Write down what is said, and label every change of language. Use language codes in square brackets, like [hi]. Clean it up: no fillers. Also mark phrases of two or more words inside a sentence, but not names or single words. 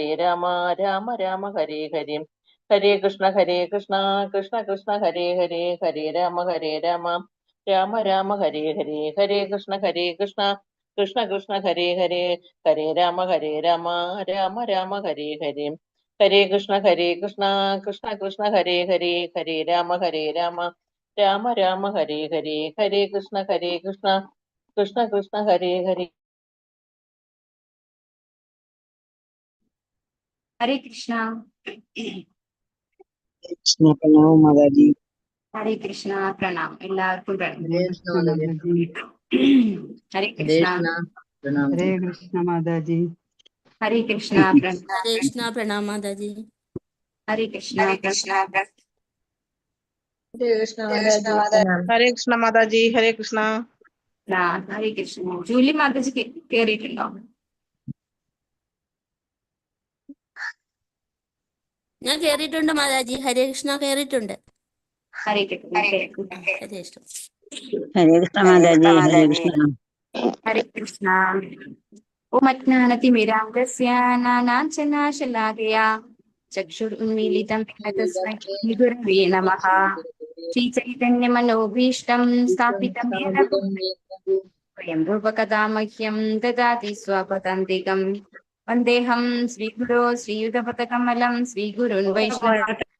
[sa] രാമ രാമ ഹരേ ഹരേ ഹരേ കൃഷ്ണ കൃഷ്ണ കൃഷ്ണ ഹരേ രാമ രാമ രാമ ഹരേ ഹരേ ഹരേ കൃഷ്ണ കൃഷ്ണ കൃഷ്ണ ഹരേ രാമ രാമ രാമ ഹരേ ഹരേ ഹരേ കൃഷ്ണ കൃഷ്ണ കൃഷ്ണ ഹരേ രാമ രാമ രാമ ഹരേ ഹരേ ഹരേ കൃഷ്ണ കൃഷ്ണ കൃഷ്ണ ഹരേ [hi] हरे कृष्णा। कृष्ण प्रणाम माताजी। हरे कृष्णा प्रणाम [ml] എല്ലാവർക്കും ഹരേ [hi] हरे [ml] കൃഷ്ണ [hi] प्रणाम हरे कृष्ण माताजी। [ml] ഹരേ കൃഷ്ണ [hi] हरे कृष्णा प्रणाम माता जी। [ml] ഹരേ കൃഷ്ണ [hi] हरे कृष्ण माता जी हरे कृष्ण। [ml] ഹരേ കൃഷ്ണ ജൂലി മാതാജി കേറിയിട്ടുണ്ടോ? ഞാൻ കേറിയിട്ടുണ്ട് മാതാജി. ഹരേ കൃഷ്ണ കേറിയിട്ടുണ്ട്. ഹരേ കൃഷ്ണ ഹരേ കൃഷ്ണ [hi] हरे कृष्ण माताजी। हरे कृष्ण। [ml] ഹരേ കൃഷ്ണ [sa] ഓം അജ്ഞാനതിമിരാന്തസ്യ നാനാഞ്ജനാശലാകയാ ചക്ഷുരുന്മീലിതം തസ്മൈ ശ്രീഗുരവേ നമഃ ശ്രീചൈതന്യമനോഭീഷ്ടം സ്ഥാപിതം യേന സ്വയം രൂപകഥാ മഹ്യം ദദാതി സ്വപദാന്തികം വന്ദേഹം ശ്രീഗുരോ ശ്രീയുതപദകമലം ശ്രീഗുരുൻ വൈഷ്ണവം